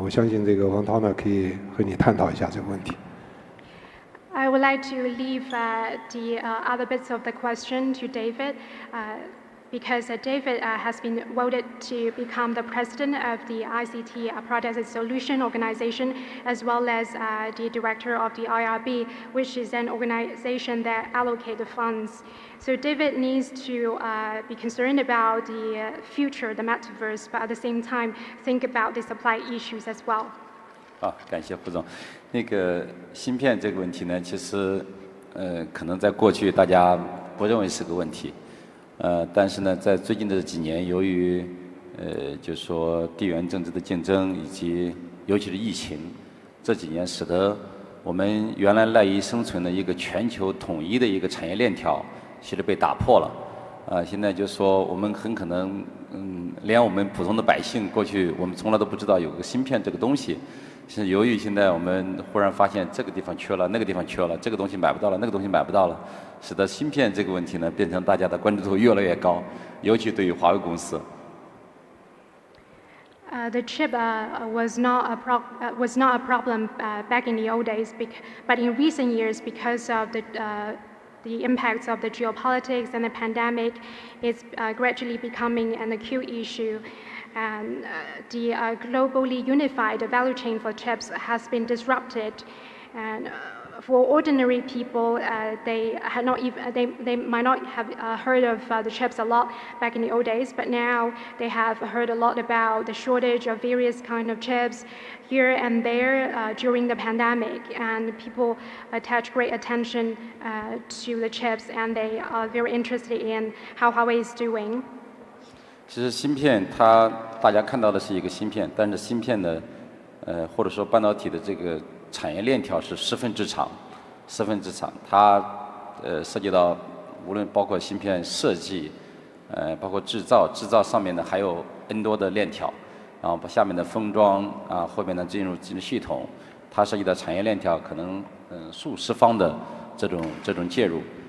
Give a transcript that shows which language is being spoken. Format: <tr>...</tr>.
<zh>我相信这个王涛呢可以和你探讨一下这个问题。</zh> <en>I would like to leave the other bits of the question to David, because David has been voted to become the president of the ICT Products and Solution Organization, as well as the director of the IRB, which is an organization that allocates the funds. So David needs to be concerned about the future, the metaverse, but at the same time think about the supply issues as well.</en> <zh>好，感谢胡总。那个芯片这个问题呢，其实可能在过去大家不认为是个问题，但是呢，在最近的几年，由于就是说地缘政治的竞争以及尤其是疫情，这几年使得我们原来赖以生存的一个全球统一的一个产业链条，其实被打破了。现在就是说我们很可能，连我们普通的百姓过去我们从来都不知道有个芯片这个东西。是由于现在我们忽然发现这个地方缺了，那个地方缺了，这个东西买不到了，那个东西买不到了，使得芯片这个问题呢变成大家的关注度越来越高，尤其对于华为公司。</zh> <en>The chip was not a problem back in the old days, but in recent years, because of the impacts of the geopolitics and the pandemic, it's gradually becoming an acute issue. And the globally unified value chain for chips has been disrupted. And for ordinary people, they might not have heard of the chips a lot back in the old days, but now they have heard a lot about the shortage of various kind of chips here and there during the pandemic. And people attach great attention to the chips, and they are very interested in how Huawei is doing.</en> <zh>其实芯片大家看到的是一个芯片，但是芯片的或者说半导体的这个产业链条是十分之长，它涉及到无论包括芯片设计，包括制造上面呢还有 N 多的链条，然后下面的封装啊，后面呢进入系统，它涉及到产业链条可能数十方的这种介入，</zh>